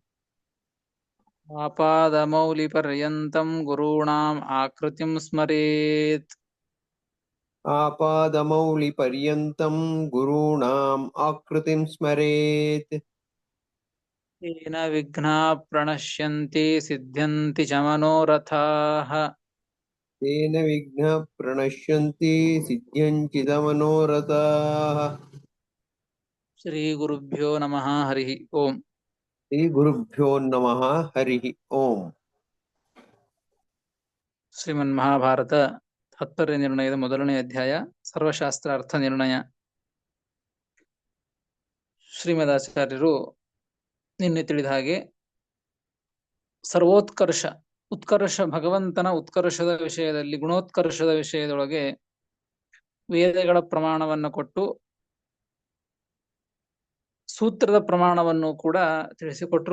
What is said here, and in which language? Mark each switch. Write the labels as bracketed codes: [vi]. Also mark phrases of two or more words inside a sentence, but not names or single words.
[sa] आपादमौलिपर्यन्तं गुरूणाम् आकृतिं स्मरेत् आपादमौलिपर्यन्तं गुरूणां आकृतिं स्मरेत् येन विघ्नाः प्रणश्यन्ति सिद्ध्यन्ति च मनोरथाः तेन विघ्न प्रणश्यन्ति सिद्ध्यञ्चित मनोरथाः. श्रीगुरुभ्यो नमः हरिः ओम्. श्री गुरुभ्यो नमः हरि ओम्. [kn] ಶ್ರೀಮನ್ಮಹಾಭಾರತ ತಾತ್ಪರ್ಯ ನಿರ್ಣಯದ ಮೊದಲನೇ ಅಧ್ಯಾಯ ಸರ್ವಶಾಸ್ತ್ರ ಅರ್ಥ ನಿರ್ಣಯ. ಶ್ರೀಮದಾಚಾರ್ಯರು ನಿನ್ನೆ ತಿಳಿದ ಹಾಗೆ ಸರ್ವೋತ್ಕರ್ಷ ಉತ್ಕರ್ಷ ಭಗವಂತನ ಉತ್ಕರ್ಷದ ವಿಷಯದಲ್ಲಿ ಗುಣೋತ್ಕರ್ಷದ ವಿಷಯದೊಳಗೆ ವೇದಗಳ ಪ್ರಮಾಣವನ್ನು ಕೊಟ್ಟು ಸೂತ್ರದ ಪ್ರಮಾಣವನ್ನು ಕೂಡ ತಿಳಿಸಿಕೊಟ್ರು.